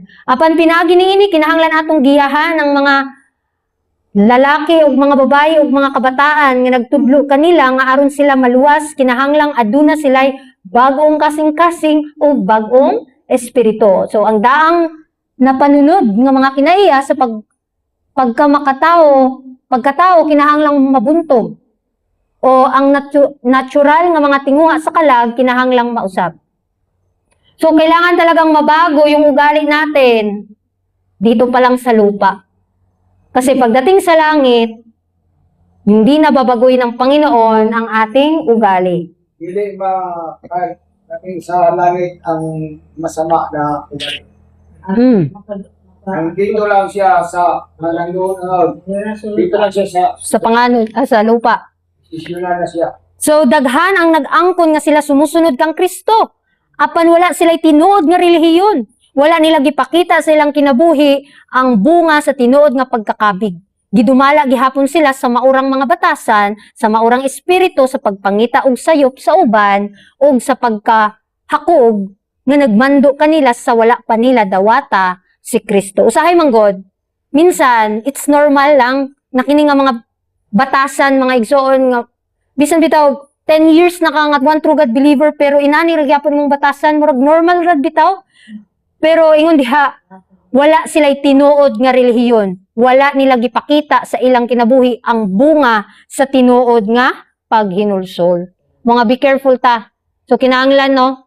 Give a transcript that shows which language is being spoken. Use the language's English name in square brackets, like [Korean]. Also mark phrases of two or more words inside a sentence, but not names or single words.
[Cebuano] Apan pinaagi niini kinahanglan atong giyahan ang mga lalaki ug mga babae ug mga kabataan nga nagtudlo kanila nga aron sila maluwas kinahanglang aduna sila'y bag-ong kasing-kasing ug bag-ong espiritu. So ang daang napanunod nga mga kinaiya sa pagkatao kinahanglang mabuntog o ang natural nga mga tinguha sa kalag kinahanglang mausab. So, [Filipino] kailangan talagang mabago yung ugali natin dito pa lang sa lupa. Kasi pagdating sa langit, hindi na babaguhin ng Panginoon ang ating ugali. Hindi natin sa langit ang masama na ugali. Dito lang siya sa dito lang siya Sa lupa. Isyunan na siya. [Cebuano] So, daghan ang nag-angkon nga sila sumusunod kang Kristo. Apan wala sila'y tinuod nga relihiyon. Wala nila gipakita sa ilang kinabuhi ang bunga sa tinuod nga pagkakabig. Gidumala gihapon sila sa maurang mga batasan, sa maurang espiritu, sa pagpangita og sayop sa uban, og sa pagkahakog nga nagmando kanila sa wala pa nila dawata si Kristo. Usahay man God, minsan [English] it's normal [Cebuano] lang na kini nga mga batasan, mga igsoon nga bisan bitaw 10 years na ka nga [English] one true God believer [Cebuano] pero inani ra gyapon mong batasan murag normal ra bitaw. Pero ingon diha wala sila'y tinuod nga relihiyon. Wala nila gipakita sa ilang kinabuhi ang bunga sa tinuod nga paghinulsol. Mga [English] be careful [Cebuano] ta. So kinahanglan no.